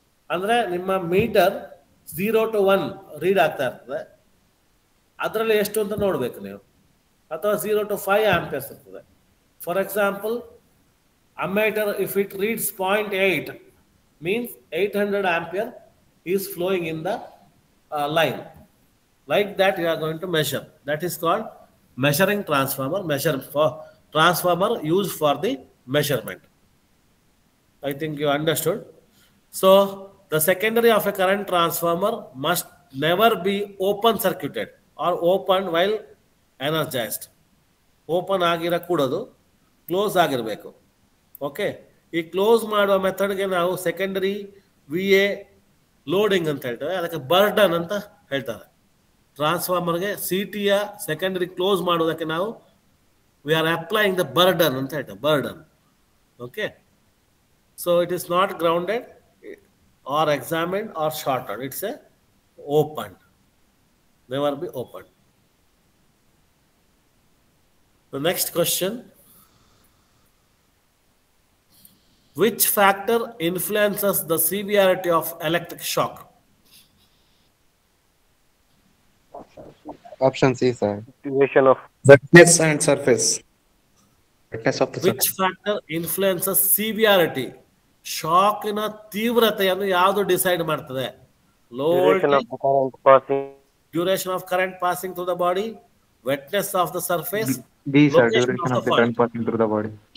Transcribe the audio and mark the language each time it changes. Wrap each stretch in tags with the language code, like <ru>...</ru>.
<kn>ಅಂದರೆ ನಿಮ್ಮ metre 0 to 1 read ಆಗ್ತಾ ಇರ್ತದೆ. ಅದರಲ್ಲಿ ಎಷ್ಟು ಅಂತ ನೋಡಬೇಕು ನೀವು. ಅಥವಾ 0 to 5 ಆಂಪಿಯರ್ಸ್ ಇರ್ತದೆ.</kn> <en>For example ammeter, if it reads 0.8 means 800 ampere is flowing in the line. Like that you are going to measure. That is called measuring transformer. Transformer used for the measurement. I think you understood. So the secondary of a current transformer must never be open circuited or opened while energized.</en> <kn>Open ಆಗಿರಕೂಡದು, close ಆಗಿರಬೇಕು. Okay, ಈ close ಮಾಡುವ ಮೆಥಡ್ಗೆ ನಾವು secondary V A loading ಅಂತ ಹೇಳ್ತೇವೆ. ಅದಕ್ಕೆ burden ಅಂತ ಹೇಳ್ತಾರೆ. ಟ್ರಾನ್ಸ್ಫಾರ್ಮರ್ಗೆ ಸಿ ಟಿಯ ಸೆಕೆಂಡರಿ ಕ್ಲೋಸ್ ಮಾಡೋದಕ್ಕೆ ನಾವು</kn> <en>we are applying the burden</en> <kn>ಅಂತ ಹೇಳ್ತೇವೆ. Burden.</kn> <en>Okay, so it is not grounded or examined or shorted. It's a open, never be open. The next question: which factor influences the severity of electric shock? Option C, sir. Duration of Wetness and surface. Wetness of the Which factor influences severity?</en> <kn>ಶಾಕಿನ ತೀವ್ರತೆಯನ್ನು ಯಾವುದು decide ಮಾಡ್ತದೆ?</kn> <en>Low voltage, duration of current passing through the body, wetness of the surface. B, sir. Duration of the current passing through the body.</en>